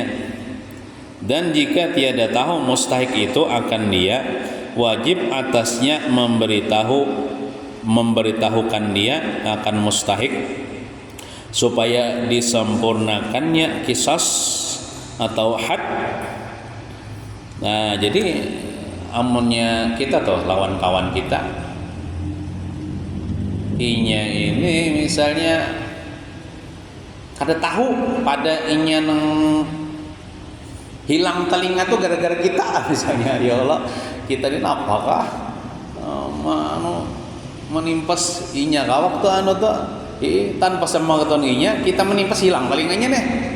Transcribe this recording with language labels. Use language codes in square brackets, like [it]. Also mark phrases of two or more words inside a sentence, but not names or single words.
[ms] Dan jika tiada tahu mustahik itu akan dia, wajib atasnya memberitahukan dia akan mustahik supaya disempurnakannya kisas atau had. [bjn] Nah jadi amunnya kita tuh lawan kawan kita inya ini misalnya kada tahu pada inya neng hilang telinga tuh gara-gara kita misalnya, ya Allah kita ini apakah menimpas inya kawak tuh tuh tanpa semangaton inya kita menimpas hilang telinganya nih.